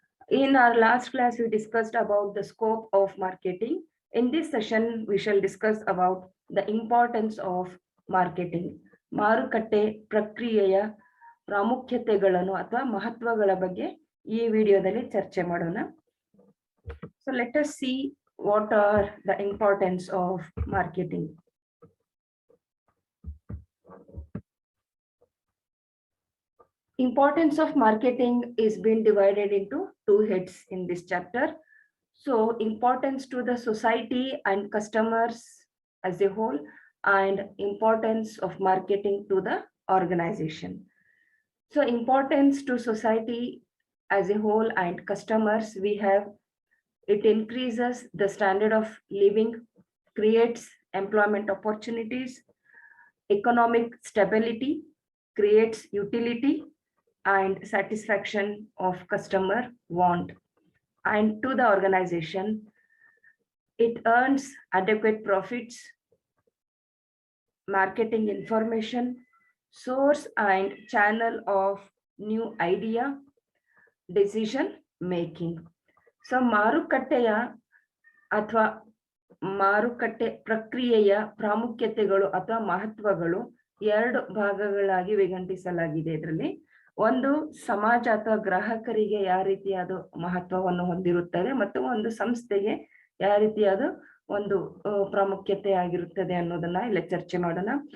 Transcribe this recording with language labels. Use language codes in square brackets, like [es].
[en] In our last class, we discussed about the scope of marketing. In this session, we shall discuss about the importance of marketing. [kn] ಮಾರುಕಟ್ಟೆ ಪ್ರಕ್ರಿಯೆಯ ಪ್ರಾಮುಖ್ಯತೆಗಳನ್ನು ಅಥವಾ ಮಹತ್ವಗಳ ಬಗ್ಗೆ ಈ ವಿಡಿಯೋದಲ್ಲಿ ಚರ್ಚೆ ಮಾಡೋಣ. [en] So let us see what are the importance of marketing. Importance of marketing is being divided into two heads in this chapter. So importance to the society and customers as a whole, and importance of marketing to the organization. So importance to society as a whole and customers, we have it increases the standard of living, creates employment opportunities, economic stability, creates utility and satisfaction of customer want. And to the organization, it earns adequate profits, marketing information, source and channel of new idea, decision making. [kn] So ಮಾರುಕಟ್ಟೆಯ ಅಥವಾ ಮಾರುಕಟ್ಟೆ ಪ್ರಕ್ರಿಯೆಯ ಪ್ರಾಮುಖ್ಯತೆಗಳು ಅಥವಾ ಮಹತ್ವಗಳು ಎರಡು ಭಾಗಗಳಾಗಿ ವಿಂಗಡಿಸಲಾಗಿದೆ. ಇದರಲ್ಲಿ ಒಂದು ಸಮಾಜ ಅಥವಾ ಗ್ರಾಹಕರಿಗೆ ಯಾವ ರೀತಿಯಾದ ಮಹತ್ವವನ್ನು ಹೊಂದಿರುತ್ತದೆ ಮತ್ತು ಒಂದು ಸಂಸ್ಥೆಗೆ ಯಾವ ರೀತಿಯಾದ ಒಂದು ಪ್ರಾಮುಖ್ಯತೆ ಆಗಿರುತ್ತದೆ ಅನ್ನೋದನ್ನ ಇಲ್ಲಿ ಚರ್ಚೆ ಮಾಡೋಣ.